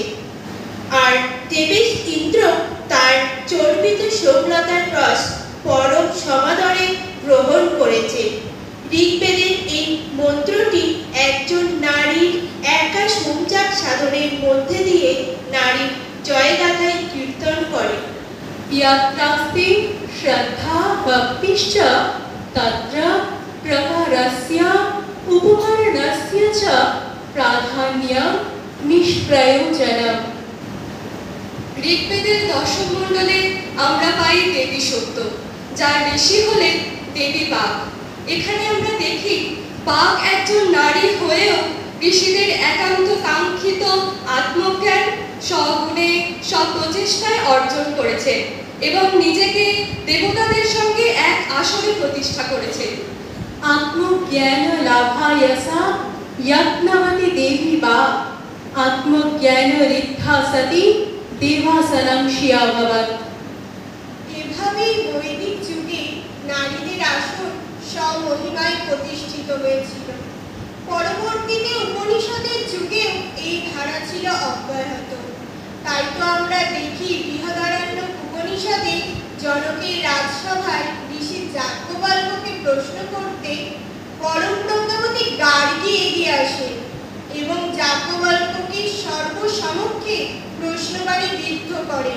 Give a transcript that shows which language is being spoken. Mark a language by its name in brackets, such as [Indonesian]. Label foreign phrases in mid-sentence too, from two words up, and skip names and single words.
[Bangla] আর দেবেশ ইন্দ্র তার চর্বিত সোমলতার রস পরম সমাদরে গ্রহণ করেছে। ঋগ্বেদের এই মন্ত্রটি একজন নারীর একা সোমচাপ সাধনের মধ্যে দিয়ে নারীর জয়গাথায় কীর্তন করে। [Sanskrit] यत्रास्ति श्रद्धा भक्तिश्च तत्र प्रकारस्य उपकरणस्य च प्राधान्यं निष्प्रयोजनम्। [Bangla] ঋগ্বেদের দশম মণ্ডলে আমরা পাই দেবী সত্য, যার ঋষি হলেন দেবী বাঘ। এখানে আমরা দেখি বাঘ একজন নারী হয়েও ঋষিদের একান্ত কাঙ্ক্ষিত আত্মজ্ঞান স্বগুণে স্বপ্রচেষ্টায় অর্জন করেছে এবং নিজেকে দেবতাদের সঙ্গে এক আসনে প্রতিষ্ঠা করেছে। [Sanskrit] आत्मज्ञान लाभाय सा यत्नवती देवी बाघ आत्मज्ञान रिद्धा सती देवासनं शियाभवत्। [Bangla] এভাবেই বৈদিক যুগে নারীদের আসন স্বমহিমায় প্রতিষ্ঠিত হয়েছিল। পরবর্তীতে উপনিষদের যুগেও এই ধারা ছিল অব্যাহত। তাই তো আমরা দেখি বৃহদারণ্যক উপনিষদে জনকের রাজসভায় ঋষি যাজ্ঞবল্ক্যকে প্রশ্ন করতে পরম প্রজ্ঞাবতী গার্গী এগিয়ে আসেন এবং যাজ্ঞবল্ক্যকে সর্বসমক্ষে প্রশ্নবাণী বিদ্ধ করেন।